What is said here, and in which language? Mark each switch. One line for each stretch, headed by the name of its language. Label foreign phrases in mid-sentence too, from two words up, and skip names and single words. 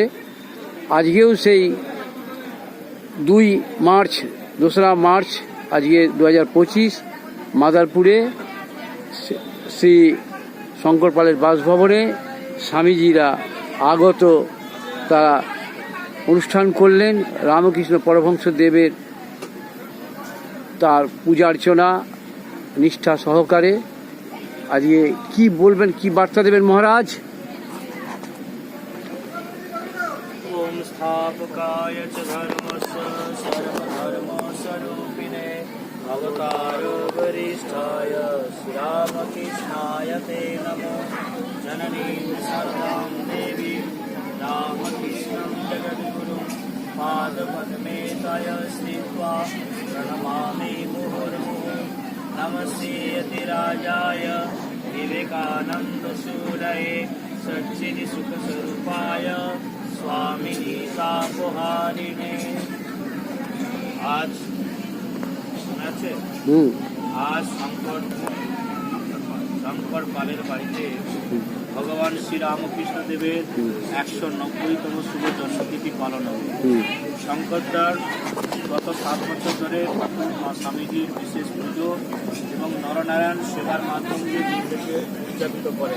Bangla: আজকেও সেই 2রা মার্চ আজকে 2025 মাদারপুরে শ্রী শঙ্কর পালের বাসভবনে স্বামীজিরা আগত তারা অনুষ্ঠান করলেন। রামকৃষ্ণ পরমহংস দেবের তার পূজা অর্চনা নিষ্ঠা সহকারে। আজকে কি বলবেন, কি বার্তা দেবেন মহারাজ?
Sanskrit: ओम स्थापकाय च धर्मस्य सर्वधर्मस्वरूपिणे अवतारो वरिष्ठाय श्रीरामकृष्णाय ते नमो। जननीं शरदां देवीं रामकृष्णं जगद्गुरुं पादपद्मे तय स्थित्वा प्रणमामि मुहुर्मुहुः। नमस्ते यतिराजाय विवेकानन्दसूरये सच्चिदसुखस्वरूपाय स्वामिनी तापहारिणे।
Bangla: आज শোনাচ্ছে আজ শঙ্কর পালের বাড়িতে ভগবান শ্রীরামকৃষ্ণ দেবের 190তম শুভ জন্মতিথি পালন হবে। হুম। শঙ্করদার গত 7 বছর ধরে ঠাকুর মা স্বামীজির বিশেষ পুজো এবং নরনারায়ণ সেবার মাধ্যম দিয়ে দিনটাকে উদযাপিত করেন।